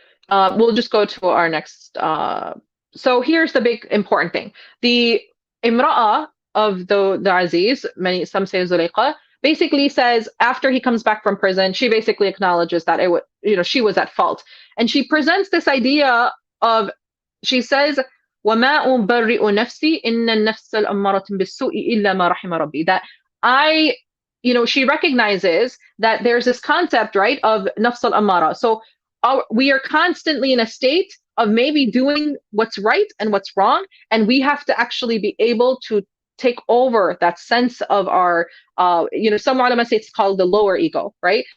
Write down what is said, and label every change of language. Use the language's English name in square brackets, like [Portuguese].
[English] We'll just go to our next. So here's the big important thing. The Imra'a of the Aziz, some say Zulayqa, basically says after he comes back from prison, she basically acknowledges that she was at fault. And she presents this idea of, she says, [Arabic] وَمَا أُبَرِّئُ نَفْسِي إِنَّ النَّفْسَ الْأَمَّارَةُ بِالسُّوءِ إِلَّا مَا رَحِمَ رَبِّي. [English] That she recognizes that there's this concept, right, of nafs al-ammara. So we are constantly in a state of maybe doing what's right and what's wrong, and we have to actually be able to take over that sense of our, some ulama say it's called the lower ego, right?